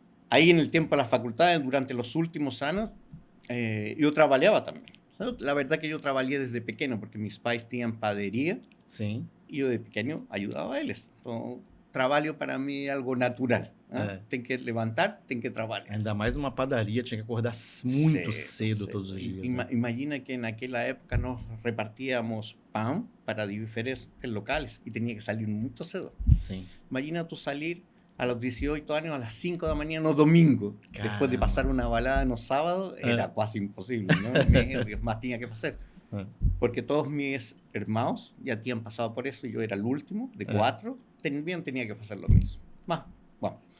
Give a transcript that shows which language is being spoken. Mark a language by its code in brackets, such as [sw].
[es] Ahí en el tiempo de la facultad, durante los últimos años, yo trabajaba también. La verdad que yo trabajé desde pequeño, porque mis pais tenían panadería. Sí. Y yo de pequeño ayudaba a ellos. [pt] Entonces, trabalho para mim é algo natural. Tem que levantar, tem que trabalhar. Ainda mais numa padaria, tinha que acordar muito cedo todos os dias. Imagina que naquela época nós repartíamos pão para diferentes locais e tinha que sair muito cedo. Sim. [es] Imagina tu salir A los 18 años, a las 5 de la mañana, [pt] no domingo, [es] Caramba. después de pasar una balada en los sábados, era casi imposible, ¿no? Más tenía que hacer. Porque todos mis hermanos ya habían pasado por eso, y yo era el último, de 4, también tenía que hacer lo mismo. Bueno.